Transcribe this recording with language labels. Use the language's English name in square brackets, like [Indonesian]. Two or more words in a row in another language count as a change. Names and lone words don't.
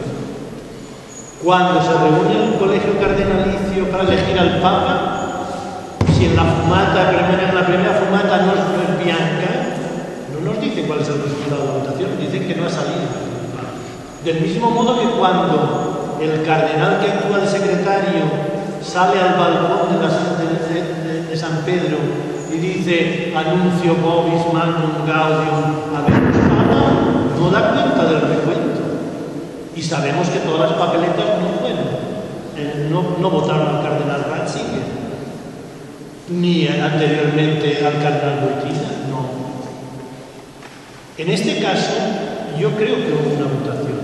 [Spanish] Cuando se reúne en un colegio cardenalicio para elegir al Papa, si en la fumata, en la primera fumata no es bianca, no nos dice cuál es el resultado de la votación, dicen que no ha salido. Del mismo modo que cuando el cardenal que actúa de secretario sale al balcón de San Pedro y dice [Latin] anuncio vobis magnum gaudium habemus papa, [Spanish] no da cuenta del recuento. Y sabemos que todas las papeletas no votaron al cardenal Ratzinger, ni anteriormente al cardenal Wojtyla, no. En este caso, yo creo que hubo una votación.